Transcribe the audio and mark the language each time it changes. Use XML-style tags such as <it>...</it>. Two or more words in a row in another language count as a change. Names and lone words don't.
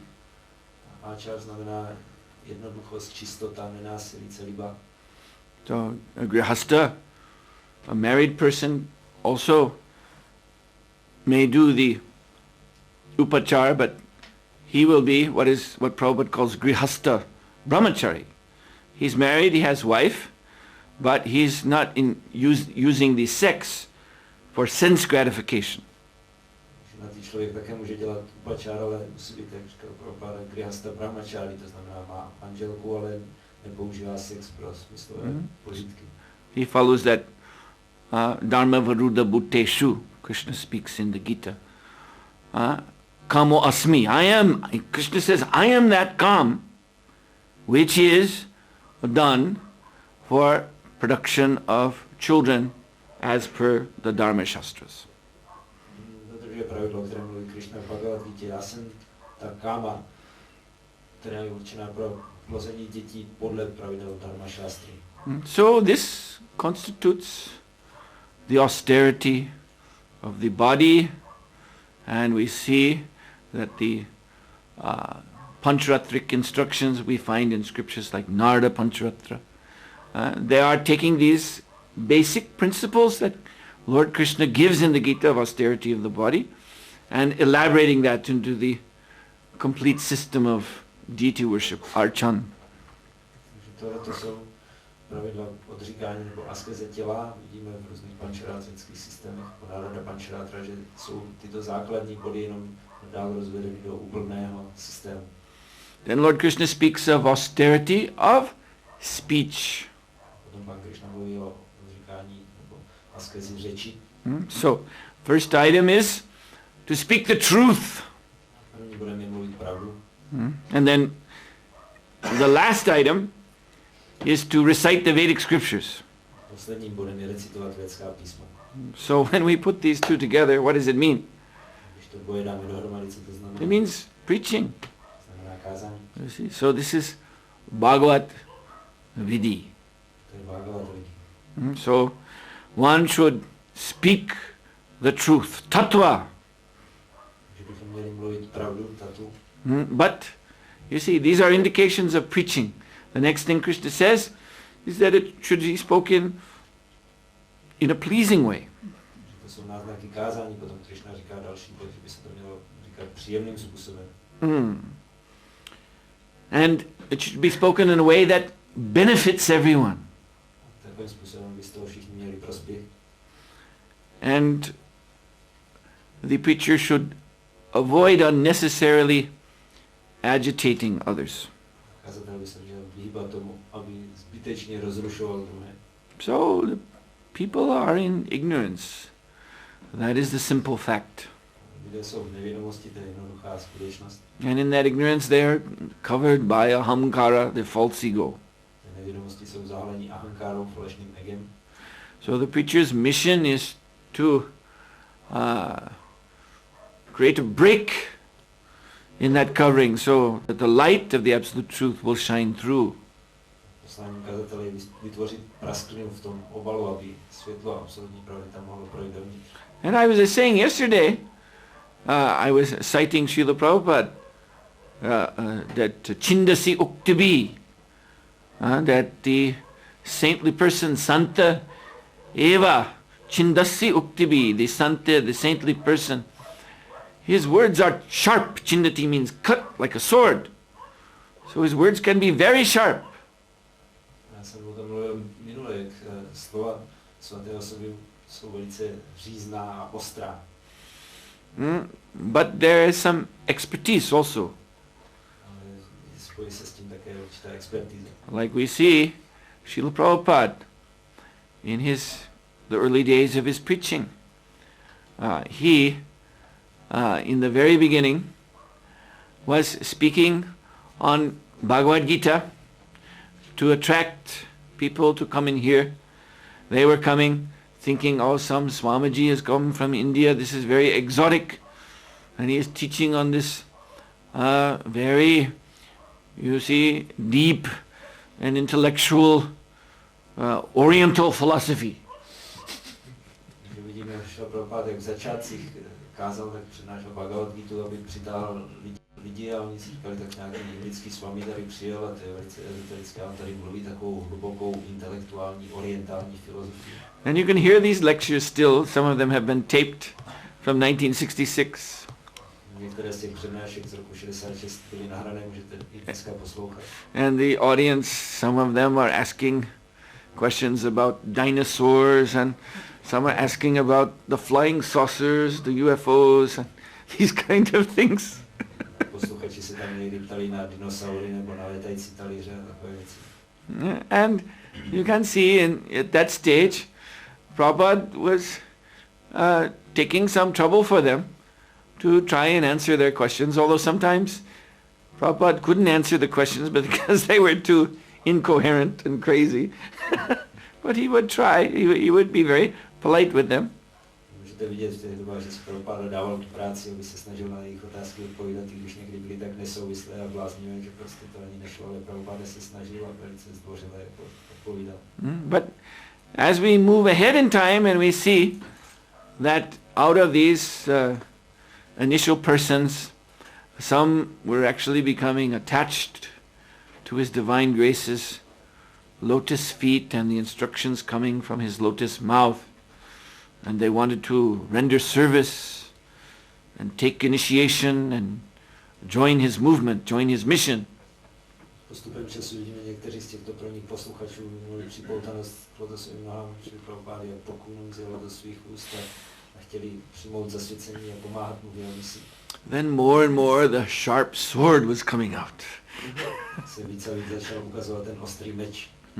<cs>Achar znamená jednoduchost, čistota, nenásilí, celiba.</cs> <en>So a grihasta, a married person, also may do the upachar, but he will be what Prabhupada calls</en> <sa>grihasta brahmachari.</sa> <en>He's married, he has wife, but he's not using the sex for sense gratification.</en> <cs>Ženatý člověk také může dělat upachar, ale musí být, jak říkal Prabhupada,</cs> <sa>grihasta brahmachari,</sa> <cs>to znamená má manželku, ale nepoužívá sex pro smyslové požitky.</cs> <en>He follows that</en> <sa>dharma varuddha bhuteshu,</sa> <en>Krishna speaks in the Gita.</en> <sa>Kamo asmi,</sa> <en>Krishna says, I am that kam which is done for production of children as per the Dharma Shastras.</en> <cs>Dodržuje pravidlo, které mluví Krishna v Bhagavadgitě. Já jsem ta káma, která je určená pro plození dětí podle pravidel Dharma Shastry.</cs> <en>So this constitutes the austerity of the body, and we see that the Pancharatric instructions we find in scriptures like Narada Pancharatra, they are taking these basic principles that Lord Krishna gives in the Gita of austerity of the body and elaborating that into the complete system of deity worship, archan.</en> <cs>To jsou pravidla odříkání nebo askeze těla. Vidíme v různých pančarátrických systémech po Narada Pancharatra, že jsou tyto základní body jenom dál rozvedeny do úplného systému.</cs> <en>Then Lord Krishna speaks of austerity of speech.</en> <cs>Potom pan Krishna mluví o odříkání nebo askezi řeči.</cs> <en>So, first item is to speak the truth.</en> <cs>První budeme mluvit pravdu.</cs> <en>And then the last item is to recite the Vedic scriptures.</en> <cs>Posledním bodem je recitovat védská písma.</cs> <en>So when we put these two together, what does it mean?</en> <cs>Když to dvoje dáme dohromady, co to znamená?</cs> <en>It means preaching.</en> <cs>Znamená kázání.</cs> <en>You see? So this is</en> <sa>Bhagavat Vidhi.</sa> <cs>To je Bhagavata Prague.</cs> <en>So one should speak the truth, tattva.</en> <cs>Že bychom měli mluvit pravdu, tatu.</cs> <en>But you see, these are indications of preaching. The next thing Krishna says is that it should be spoken in a pleasing way.</en> <cs>To jsou náznaky kázání, potom Krishna říká další bod, že by se to mělo říkat příjemným způsobem.</cs> <en>And it should be spoken in a way that benefits everyone.</en> <cs>Takovým způsobem by z toho všichni měli prospěch.</cs> <en>And the preacher should avoid unnecessarily agitating others.</en> <cs>Kazatel by se měl vyhýbat tomu, aby zbytečně rozrušoval druhé.</cs> <en>So the people are in ignorance. That is the simple fact.</en> <cs>Lidé jsou v nevědomosti, to je jednoduchá skutečnost.</cs> <en>And in that ignorance they are covered by ahamkara, the false ego.</en> <cs>V nevědomosti jsou zahalení ahankárou, falešným egem.</cs> <en>So the preacher's mission is to create a break in that covering so that the light of the absolute truth will shine through.</en> <cs>Poslání kazatele je vytvořit prasklinu v tom obalu, aby světlo a absolutní pravdy tam mohlo projít dovnitř.</cs> <en>And I was saying yesterday, I was citing Srila Prabhupada, that</en> <sa>Chindasi Uktibi,</sa> <en>that the saintly person,</en> <sa>Santa Eva, Chindasi Uktibi,</sa> <en>the Santa, the saintly person, His words are sharp. Chindati means cut like a sword. So his words can be very sharp.</en> <cs>Já jsem o tom mluvil minule, jak slova svatého osoby jsou velice řízná a ostrá.</cs> <en>But there is some expertise also.</en> <cs>Ale spojí se s tím také určitá expertíza.</cs> <en>Like we see Srila Prabhupada in the early days of his preaching. He, in the very beginning, was speaking on Bhagavad Gita to attract people to come and hear. They were coming thinking, oh, some Swamiji has come from India, this is very exotic. And he is teaching on this very, you see, deep and intellectual Oriental philosophy.</en> <cs>Vidíme, že Prabhupada v začátcích kázal, tak přednášel Bhagavad Gitu, aby přitáhl lidi a oni si říkali, tak nějaký indický Swami tady přijel a to je velice ezoterické, a tady mluví takovou hlubokou intelektuální orientální filozofii.</cs> <en>And you can hear these lectures still, some of them have been taped from 1966.</en> <cs>Některé z těch přednášek z roku 66 byly nahrané, můžete i dneska poslouchat.</cs> <en>And the audience, some of them are asking questions about dinosaurs, and some are asking about the flying saucers, the UFOs, and these kind of things.</en> <cs>Posluchači se tam někdy ptali na dinosaury nebo na létající talíře a takové věci.</cs> <en>And you can see at that stage, Prabhupada was taking some trouble for them to try and answer their questions, although sometimes Prabhupada couldn't answer the questions because they were too incoherent and crazy. But he would try, he would be very polite with them.</en> <cs>Můžete vidět v těch dobách, že se Prabhupada dával tu práci, aby se snažil na jejich otázky odpovídat, i když někdy byly tak nesouvislé a bláznivé, že prostě to ani nešlo, ale Prabhupada se snažil a velice zdvořile odpovídal.</cs> <en>But as we move ahead in time and we see that out of these initial persons, some were actually becoming attached to his divine graces, lotus feet and the instructions coming from his lotus mouth, and they wanted to render service and take initiation and join his movement, join his mission.</en> <cs>Postupem času vidíme, někteří z těchto prvních posluchačů měli připoutanost k lotosovým nohám, že Prabhupada poklonu vzala do svých úst a chtěli přijmout zasvěcení a pomáhat mu v jeho misi.</cs> <en>Then more and more the sharp sword was coming out.</en> <cs>Se víc a víc začal ukazovat ten ostrý meč.</cs>